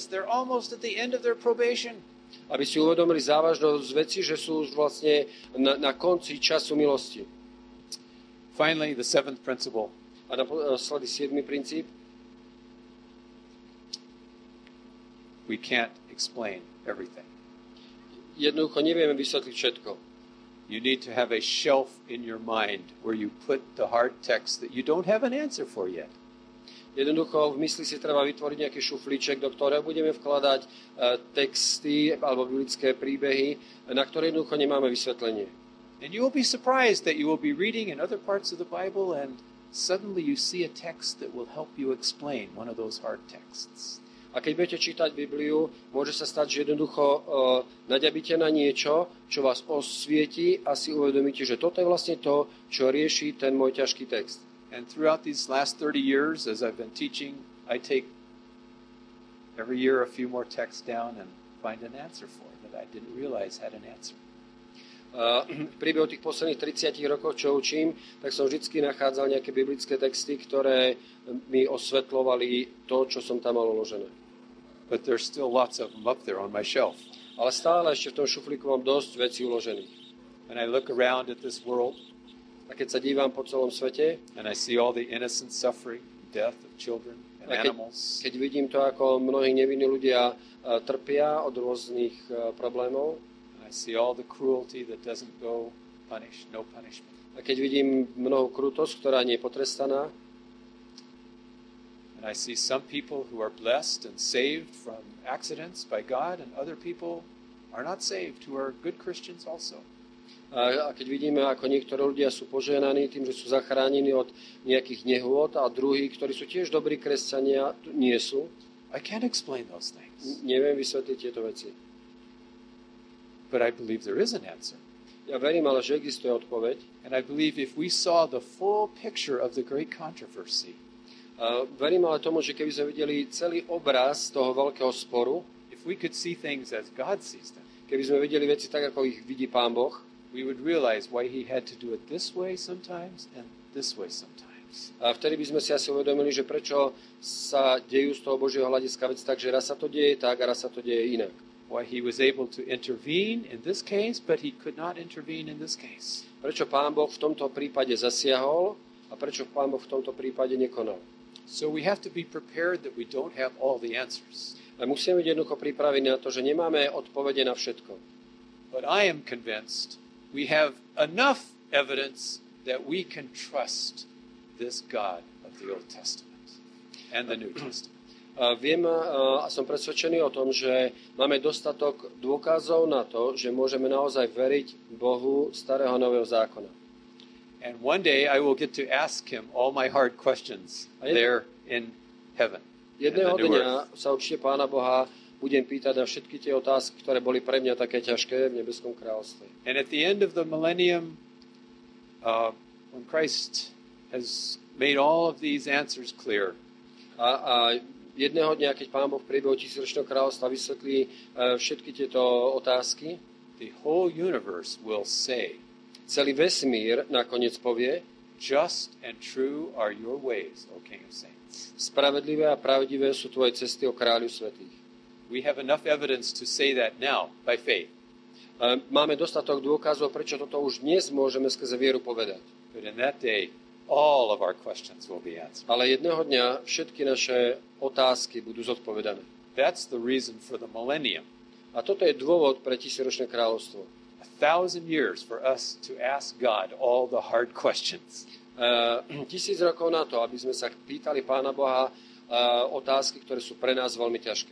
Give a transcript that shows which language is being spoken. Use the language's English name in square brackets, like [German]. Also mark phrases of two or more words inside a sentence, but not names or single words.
[English] They're almost at the end of their probation. [Slovak] Aby si uvedomili závažnosť veci, že sú už vlastne na konci času milosti. [English] Finally, the seventh principle. [Slovak] A naposledy 7. princíp. [English] We can't explain everything. [Slovak] Jednoducho nevieme vysvetliť všetko. [English] You need to have a shelf in your mind where you put the hard text that you don't have an answer for yet. [Slovak] Jednoducho v mysli si treba vytvoriť nejaký šuflíček, do ktorého budeme vkladať texty alebo biblické príbehy, na ktoré jednoducho nemáme vysvetlenie. [English] And you will be surprised that you will be reading in other parts of the Bible and suddenly you see a text that will help you explain one of those hard texts. [Slovak] A keď budete čítať Bibliu, môže sa stať, že jednoducho naďabíte na niečo, čo vás osvietí a si uvedomíte, že toto je vlastne to, čo rieši ten môj ťažký text. [English] And throughout these last 30 years, as I've been teaching, I take every year a few more texts down and find an answer for that I didn't realize had an answer. [Slovak] V priebehu tých posledných 30 rokov, čo učím, tak som vždy nachádzal nejaké biblické texty, ktoré mi osvetľovali to, čo som tam mal uložené. [English] But there's still lots of them up there on my shelf. [Slovak] Ale stále ešte v tom šuflíku mám dosť vecí uložených. [English] When I look around at this world, [Slovak] a keď sa dívam po celom svete, [English] and I see all the innocent suffering, death of children and animals, [Slovak] keď vidím to, ako mnohí nevinní ľudia trpia od rôznych problémov, [English] I see all the cruelty that doesn't go punished, no punishment. [Slovak] A keď vidím mnohú krutosť, ktorá nie je potrestaná, [English] and I see some people who are blessed and saved from accidents by God, and other people are not saved, who are good Christians also. [Slovak] A keď vidíme, ako niektorí ľudia sú požehnaní tým, že sú zachránení od nejakých nehôd, a druhí, ktorí sú tiež dobrí kresťania, nie sú. [English] I can't explain those things. [Slovak] Neviem vysvetliť tieto veci. [English] But I believe there is an answer. [Slovak] Ja verím, ale že existuje odpoveď. [English] And I believe if we saw the full picture of the great controversy, [Slovak] verím ale tomu, že keby sme videli celý obraz toho veľkého sporu, [English] if we could see things as God sees them, [Slovak] keby sme videli veci tak, ako ich vidí Pán Boh, [English] we would realize why he had to do it this way sometimes and this way sometimes. [Slovak] A vtedy by sme si asi uvedomili, že prečo sa dejú z toho Božieho hľadiska veci tak, že raz sa to deje tak a raz sa to deje inak. [English] Why he was able to intervene in this case, but he could not intervene in this case. [Slovak] Prečo Pán Boh v tomto prípade zasiahol a prečo Pán Boh v tomto prípade nekonal. [English] So we have to be prepared that we don't have all the answers. [Slovak] A musíme byť jednoducho pripravení na to, že nemáme odpovede na všetko. [English] But I am convinced we have enough evidence that we can trust this God of the Old Testament and the New Testament. [Slovak] Viem a som presvedčený o tom, že máme dostatok dôkazov na to, že môžeme naozaj veriť Bohu starého a nového zákona. [English] And one day I will get to ask him all my hard questions there in heaven. [Slovak] Jedného dňa sa určite Pána Boha budem pýtať na všetky tie otázky, ktoré boli pre mňa také ťažké v nebeskom kráľovstve. [English] And at the end of the millennium, when Christ has made all of these answers clear, [Slovak] a jedného dňa, keď Pán Boh v priebehu tisícročného kráľovstva vysvetlí všetky tieto otázky, [English] the whole universe will say, [Slovak] celý vesmír nakoniec povie, [English] just and true are your ways, O King of Saints. [Slovak] Spravedlivé a pravdivé sú tvoje cesty, o kráľu svätých. [English] We have enough evidence to say that now by faith. [Slovak] Máme dostatok dôkazov, prečo toto už dnes môžeme skrze vieru povedať. [English] But in that day, all of our questions will be answered. [Slovak] Ale jedného dňa všetky naše otázky budú zodpovedané. [English] That's the reason for the millennium. [Slovak] A toto je dôvod pre tisícročné kráľovstvo. [English] 1,000 years for us to ask God all the hard questions. [Slovak] 1000 rokov na to, aby sme sa pýtali Pána Boha otázky, ktoré sú pre nás veľmi ťažké.